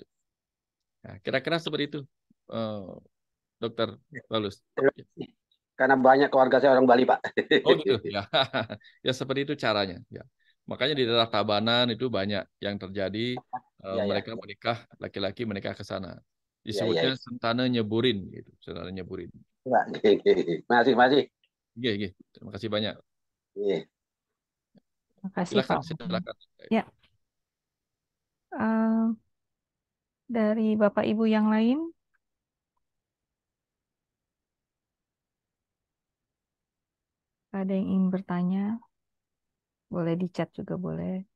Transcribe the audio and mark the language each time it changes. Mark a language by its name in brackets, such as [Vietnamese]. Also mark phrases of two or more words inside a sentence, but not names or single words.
[Indonesian] Nah, kira-kira seperti itu, eh, Dokter Paulus. Ya. karena banyak keluarga saya orang Bali, Pak. Oh gitu ya, ya seperti itu caranya. Ya, makanya di daerah Tabanan itu banyak yang terjadi Ya, ya, mereka menikah laki-laki menikah ke sana. ya, ya, Disebutnya ya. [Balinese] sentana nyeburin gitu, sentana nyeburin. [Indonesian] Pak. Masih, masih. Iya, iya. Terima kasih banyak. Iya. terima kasih Silakan, Pak. silakan. Ya, eh, dari Bapak Ibu yang lain, ada yang ingin bertanya, boleh di chat juga boleh.